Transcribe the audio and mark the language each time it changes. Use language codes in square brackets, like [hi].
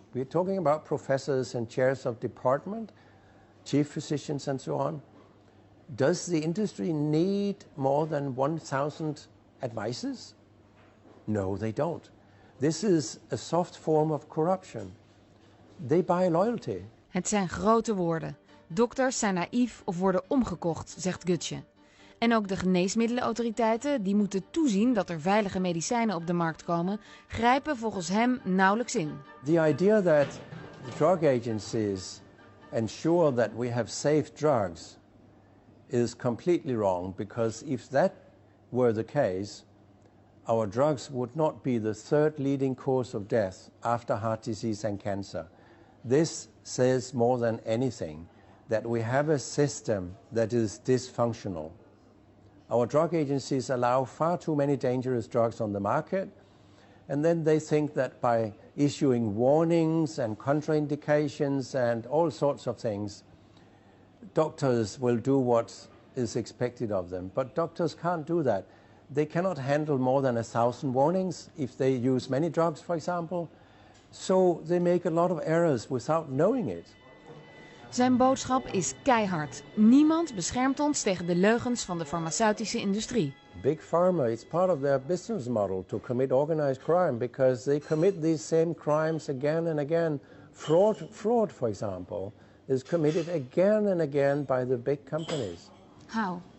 [en] We're talking about professors and chairs of department, chief physicians and so on. Does the industry need more than 1,000 advisors? No, they don't. This is a soft form of corruption. They buy loyalty. [nl] Het zijn grote woorden. Dokters zijn naïef of worden omgekocht, zegt Gutsche. En ook de geneesmiddelenautoriteiten, die moeten toezien dat er veilige medicijnen op de markt komen, grijpen volgens hem nauwelijks in. [en] The idea that drug agencies ensure that we have safe drugs is completely wrong, because if that were the case, our drugs would not be the third leading cause of death after heart disease and cancer. This says more than anything that we have a system that is dysfunctional. Our drug agencies allow far too many dangerous drugs on the market, and then they think that by issuing warnings and contraindications and all sorts of things, doctors will do what is expected of them. But doctors can't do that. They cannot handle more than 1,000 warnings if they use many drugs, for example. So they make a lot of errors without knowing it. [nl] Zijn boodschap is keihard. Niemand beschermt ons tegen de leugens van de farmaceutische industrie. [en] Big Pharma, it's part of their business model to commit organized crime, because they commit these same crimes again and again. Fraud, for example, is committed again and again by the big companies. How?